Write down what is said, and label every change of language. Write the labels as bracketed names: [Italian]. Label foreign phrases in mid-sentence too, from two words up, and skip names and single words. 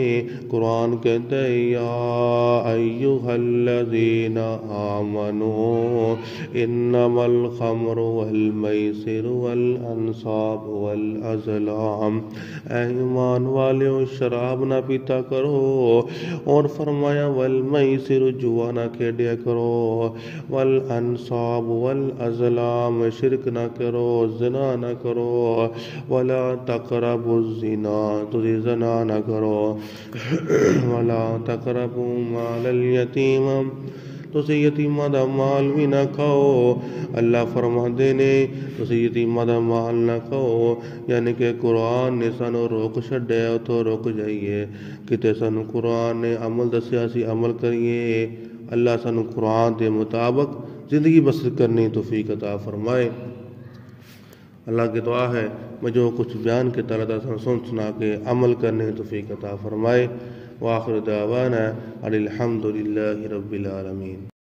[Urdu] قرآن کہتا ہے [Arabic] یا ایھا الذین آمنوا انما الخمر والمیسر والانصاب والازلام، اے [Punjabi] ایمان والیو شراب نہ پیتا کرو، اور فرمایا والمیسر جوا نہ کھیڈیا کرو، [Arabic] والانصاب والازلام [Punjabi] شرک نہ کرو، زنا نہ کرو، [Arabic] ولا تقربوا الزنا [Punjabi] تسی زنا نہ کرو، [Arabic] ولا تقربوا مال الیتیم [Punjabi] تسی یتیماں دا مال بھی نہ کھاؤ۔ اللہ فرماندے نے تسی یتیماں دا مال نہ کھاؤ، یعنی کہ قرآن نے سانوں روک چھڈیا، اتوں رک جائیے۔ کتے سانوں قرآن نے عمل دسیا سی عمل کریے۔ اللہ سانوں قرآن دے مطابق زندگی بسر کرنے توفیق عطا فرمائے۔ اللہ کی دعا ہے میں جو کچھ بیان کے تعالیٰ تعالیٰ سن سنا کے عمل کرنے توفیق عطا فرمائے۔ [Arabic] وآخر دعوانا ان الحمد للہ رب العالمین۔